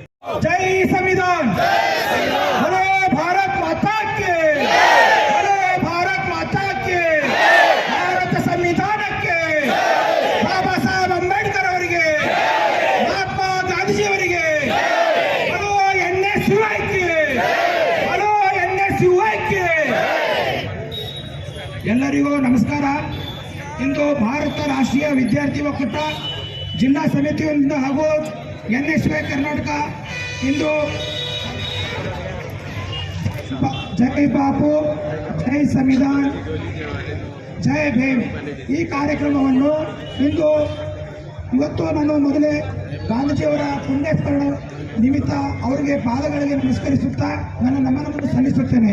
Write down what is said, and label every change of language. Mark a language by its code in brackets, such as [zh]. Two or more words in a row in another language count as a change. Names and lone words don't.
[hi] जय संविधान, बोलो भारत माता के, बोलो भारत माता के, भारत संविधान के, बाबा साहेब अंबेडकर [kn] ಅವರಿಗೆ, ಮಹಾತ್ಮ ಗಾಂಧೀಜಿ ಅವರಿಗೆ, [hi] बोलो NSUI के, बोलो NSUI के। [kn] ಎಲ್ಲರಿಗೂ ನಮಸ್ಕಾರ। ಇಂದು ಭಾರತ ರಾಷ್ಟ್ರೀಯ ವಿದ್ಯಾರ್ಥಿ ಒಕ್ಕೂಟ ಜಿಲ್ಲಾ ಸಮಿತಿಯಿಂದ ಹಾಗೂ NSUI ಕರ್ನಾಟಕ ಇಂದು ಜೈ ಬಾಪು ಜೈ ಸಂವಿಧಾನ್ ಜೈ ಭೀಮ್ ಈ ಕಾರ್ಯಕ್ರಮವನ್ನು ಇವತ್ತು ನಾನು ಮೊದಲೇ ಗಾಂಧೀಜಿಯವರ ಪುಣ್ಯಸ್ಮರಣ ನಿಮಿತ್ತ ಅವರಿಗೆ ಪಾದಗಳಿಗೆ ನಮಸ್ಕರಿಸುತ್ತಾ ನನ್ನ ನಮನವನ್ನು ಸಲ್ಲಿಸುತ್ತೇನೆ।